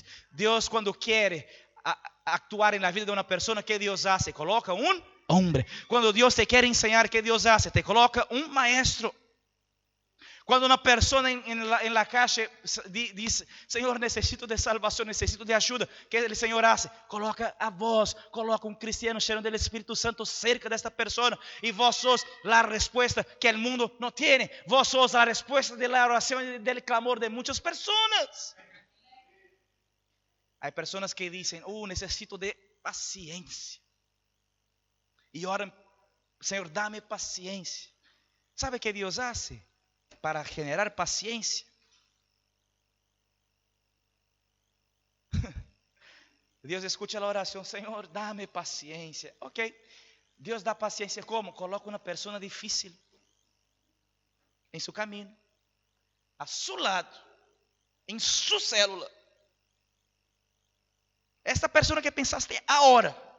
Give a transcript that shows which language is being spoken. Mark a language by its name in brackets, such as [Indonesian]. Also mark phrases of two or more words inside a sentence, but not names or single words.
[Portuguese] Deus, quando quer actuar na vida de uma pessoa, [Spanish] que Deus hace? [Portuguese] Coloca um homem. Quando Deus te quer ensinar, [Spanish] que Deus hace? [Portuguese] Te coloca um maestro. Quando uma pessoa em [Spanish] la calle [Portuguese] diz: Senhor, necessito de salvação, necessito de ajuda, que o Senhor hace? Coloca a voz, coloca um cristiano cheio do Espírito Santo cerca desta pessoa, e vós sos a resposta que o mundo não tem. Vós sos a resposta da oração e do clamor de muitas pessoas. Há pessoas que dizem: necessito de paciência, e oram: Senhor, dá-me paciência. ¿Sabe o que Deus [Spanish] hace para generar paciencia? [Portuguese] Deus escucha a oração: Senhor, dá-me paciência. Ok, Deus dá paciência como? Coloca uma pessoa difícil em seu caminho, a seu lado, em sua célula. Esta pessoa que pensaste agora.